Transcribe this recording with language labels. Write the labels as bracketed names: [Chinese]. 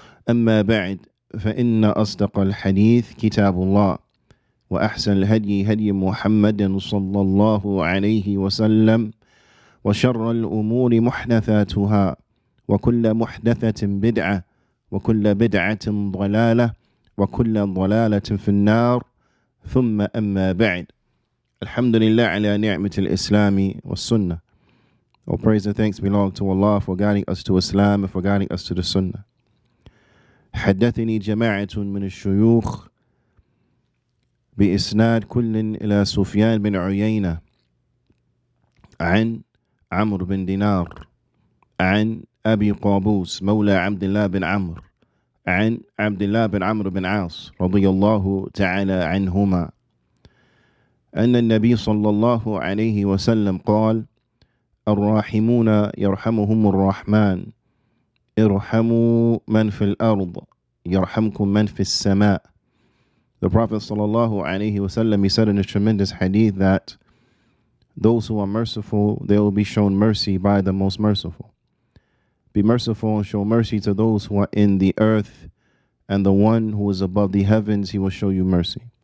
[Arabic] أما بعد فإن أصدق الحديث كتاب الله وأحسن الهدي هدي محمد صلى الله عليه وسلم وشر الأمور محدثاتها وكل محدثة بدعة وكل بدعة ضلالة وكل ضلالة في النار ثم أما بعد الحمد لله على نعمة الإسلام والسنة. [English] All praise and thanks belong to Allah for guiding us to Islam and for guiding us to the Sunnah. [Arabic] حدثني جماعة من الشيوخ بإسناد كل إلى سفيان بن عيينة عن عمرو بن دينار عن أبي قابوس مولى عبد الله بن عمرو عن عبد الله بن عمرو بن عاص رضي الله تعالى عنهما أن النبي صلى الله عليه وسلم قال الراحمون يرحمهم الرحمن ارحموا من في الأرض يرحمكم من في السماء. [English] The Prophet sallallahu alaihi wasallam, he said in a tremendous hadith that those who are merciful, they will be shown mercy by the most merciful. Be merciful and show mercy to those who are in the earth, and the one who is above the heavens, he will show you mercy.